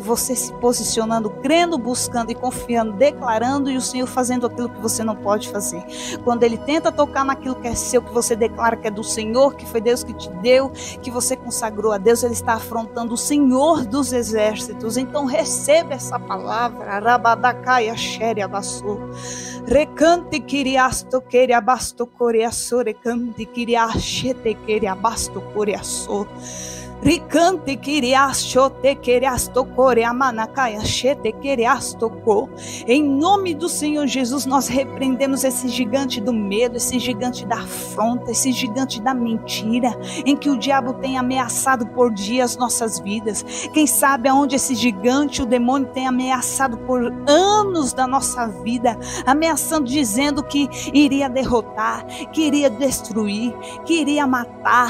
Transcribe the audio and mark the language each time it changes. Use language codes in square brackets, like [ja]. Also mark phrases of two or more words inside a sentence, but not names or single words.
[pt] Você se posicionando, crendo, buscando e confiando, declarando, e o Senhor fazendo aquilo que você não pode fazer. Quando Ele tenta tocar naquilo que é seu, que você declara que é do Senhor, que foi Deus que te deu, que você consagrou a Deus, Ele está afrontando o Senhor dos exércitos. Então receba essa palavra. Arabadacaia xere abaçou. Recante quiriasto queriabasto coreaço, recante quiriachete queriabasto coreaço. Ricante quiriacho te queriasto coreamanacaia chete queriasto co. Em nome do Senhor Jesus, nós repreendemos esse gigante do medo, esse gigante da afronta, esse gigante da mentira, em que o diabo tem ameaçado por dias nossas vidas. Quem sabe aonde esse gigante, o demônio, tem ameaçado por anos da nossa vida, ameaçando, dizendo que iria derrotar, que iria destruir, que iria matar.